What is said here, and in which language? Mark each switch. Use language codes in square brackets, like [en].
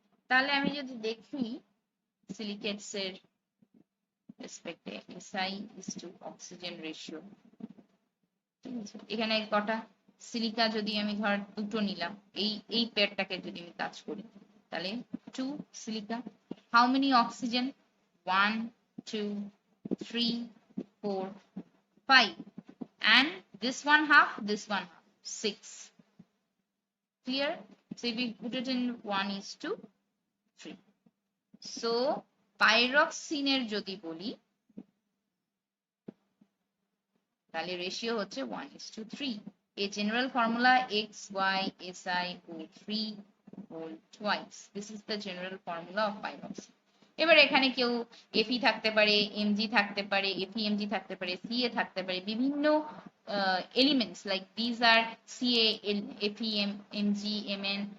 [bn] তাহলে আমি যদি দেখি সিলিকেটস এর রেসপেক্টে [en] SI is to oxygen ratio, [bn] ঠিক আছে। এখানে কটা সিলিকা, যদি আমি ধর দুটো নিলাম, এই পেয়ারটাকে যদি আমি কাজ করি, তাহলে 2 silica. [en] How many oxygen, 1 2 3 4 5, and this one half, this one half, 6. Clear? So if we put it in 1:3. [bn] So পাইরক্সিনের যদি বলি, তাহলে রেশিও হচ্ছে 1:3। [en] A general formula XYSiO3 whole twice. This is the general formula of pyroxene. [bn] এবার এখানে কেউ Fe থাকতে পারে, Mg থাকতে পারে, FeMg থাকতে পারে, Ca থাকতে পারে, বিভিন্ন [en] elements like these are Ca, Fem, Mg, Mn.